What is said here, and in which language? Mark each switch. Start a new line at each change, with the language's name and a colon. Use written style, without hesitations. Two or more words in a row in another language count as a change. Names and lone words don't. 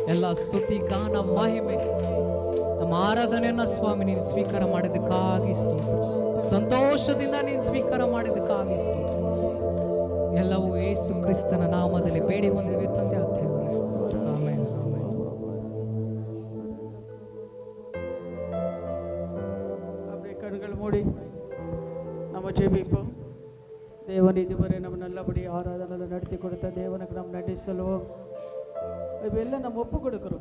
Kannada: ಎಲ್ಲ ಸ್ತುತಿ ಗಾನ ಮಹಿಮೆ ನಮ್ಮ ಆರಾಧನೆಯನ್ನ ಸ್ವಾಮಿ ನೀನು ಸ್ವೀಕಾರ ಮಾಡಿದ್ದಕ್ಕಾಗಿ ಸ್ತೋತ್ರ. ಸಂತೋಷದಿಂದ ನೀನು ಸ್ವೀಕಾರ ಮಾಡಿದ್ದಕ್ಕಾಗಿ ಸ್ತೋತ್ರ. ಎಲ್ಲವೂ ಯೇಸು ಕ್ರಿಸ್ತನ ನಾಮದಲ್ಲಿ ಬೇಡಿ ಹೊಂದಿವೆ ತಂದೆ ದೇವರೇ. ಆಮೆನ್, ಆಮೆನ್.
Tamil: அப்படியே கண்கள் மூடி நம்ம ஜெபிப்போம். தேவன் இதுவரை நம்ம நல்லபடி ஆராதனையில் நடத்தி கொடுத்த தேவனுக்கு நம்ம நன்றி சொல்லுவோம். இப்போ எல்லாம் நம்ம ஒப்பு கொடுக்குறோம்.